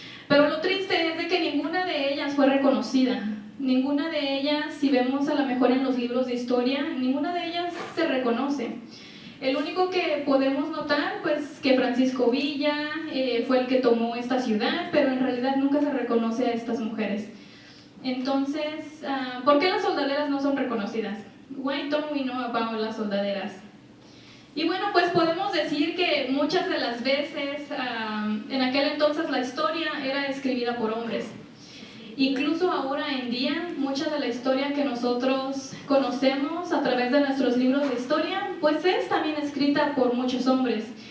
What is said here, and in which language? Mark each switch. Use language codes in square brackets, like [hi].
[es] Pero lo triste es de que ninguna de ellas fue reconocida. Ninguna de ellas, si vemos a lo mejor en los libros de historia, ninguna de ellas se reconoce. El único que podemos notar, pues, que Francisco Villa fue el que tomó esta ciudad, pero en realidad nunca se reconoce a estas mujeres. Entonces, ¿por qué las soldaderas no son reconocidas? [en] Why don't we know about las soldaderas? [es] Y bueno, pues podemos decir que muchas de las veces, en aquel entonces la historia era escribida por hombres. Incluso ahora en día, mucha de la historia que nosotros conocemos a través de nuestros libros de historia, pues es también escrita por muchos hombres.